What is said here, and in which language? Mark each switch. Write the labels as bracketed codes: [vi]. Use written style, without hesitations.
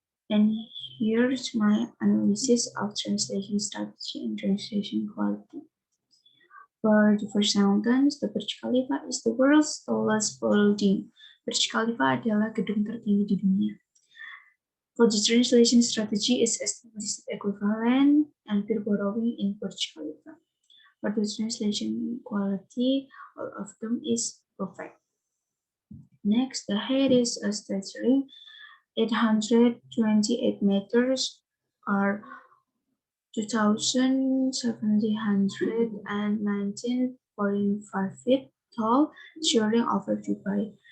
[en] And here's my analysis of translation strategy and translation quality. For the first sentence, the Burj Khalifa is the world's tallest building. [id] Burj Khalifa adalah gedung tertinggi di dunia. [en] For the translation strategy is established equivalent and peer borrowing in Burj Khalifa. For the translation quality, all of them is perfect. Next, the height is a staggering 828 meters or 2,719.5 feet tall, soaring over Dubai.